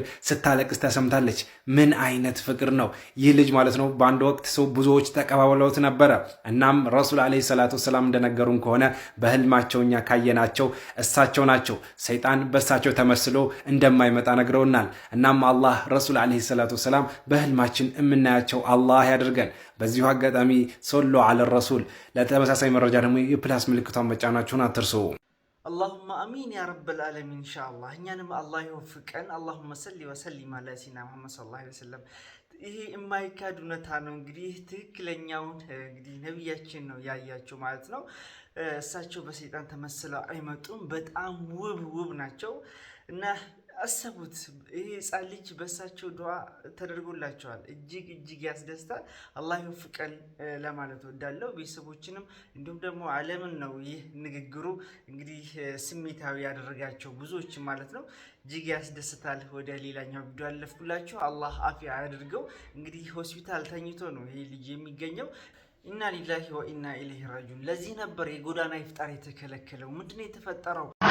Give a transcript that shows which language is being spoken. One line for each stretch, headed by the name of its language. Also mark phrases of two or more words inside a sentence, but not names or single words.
Amharic: ስታለቅስ ተሰምታለች። ምን አይነት ፍቅር ነው ይህ ልጅ ማለት ነው። በአንድ ወቅት ሰው ብዙዎች ተቀባብለውት ነበረ። እናም
Arabic: رسول عليه الصلاة السلام
Amharic: እንደነገሩን ከሆነ በህልማቸውኛ ካየናቸው እሳቸው ናቸው። ሰይጣን በእሳቸው ተመስሎ እንደማይመጣ ነግረውናል። እናም አላህ
Arabic: رسول عليه الصلاة السلام
Amharic: በህልማችን የምናያቸው አላህ ያድርገን። በዚሁ አጋጣሚ
Arabic: صلى على الرسول።
Amharic: ለተመሳሳይ መረጃ ደግሞ የፕላስ ምልክቷን መጫናችሁን አትርሱ።
Arabic: اللهم امين يا رب العالمين ان شاء الله
Amharic: እኛንም አላህ ይወፍቀን።
Arabic: اللهم صل وسلم على سيدنا محمد صلى الله عليه وسلم።
Amharic: ይሄ የማይካድ እውነታ ነው። እንግዲህ ትክክለኛውን እንግዲህ ነብያችን ነው ያያቸው ማለት ነው። እሳቸው በሰይጣን ተመስለው አይመጡም። በጣም ውብ ናቸው እና አሰቡት። ይሄ ህፃን ልጅ በእሳቸው ዱዓ ተደርጎላቸዋል። እጅግ ያስደስታል። አላህ ይወፍቀን ለማለት ወዳለው ቤተሰቦችንም እንዲሁም ደግሞ ዓለምን ነው ይህ ንግግሩ እንግዲህ ስሜታዊ ያደረጋቸው ብዙዎች ማለት ነው። እጅግ ያስደስታል። ወደ ሌላኛው ቪዲዮ አለፍኩላችሁ። አላህ አፊያ ያድርገው። እንግዲህ ሆስፒታል ተኝቶ ነው ይሄ ልጅ የሚገኘው።
Arabic: إنا لله وإنا إليه راجعون።
Amharic: ለዚህ ነበር የጎዳና ኢፍጣር የተከለከለው። ምንድነው የተፈጠረው?